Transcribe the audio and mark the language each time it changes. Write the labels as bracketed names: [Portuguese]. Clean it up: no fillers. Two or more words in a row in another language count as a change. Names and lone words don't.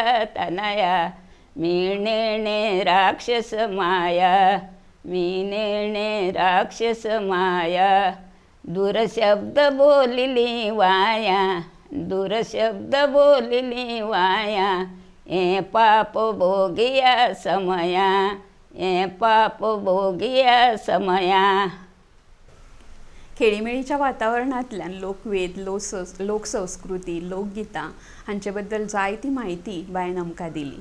[Marathi] तनया मी नेणे राक्षस माया मी नेणे राक्षस माया दुरशब्द बोलिली वाया दुरशब्द बोलिली वाया ए पाप भोगिया समया ए पाप भोगिया समया [Konkani] खेळीमेळीच्या वातावरणांतल्यान लोकवेद लोकसंस्कृती लोकगितां हांचे बद्दल जायती म्हायती बायन आमकां दिली.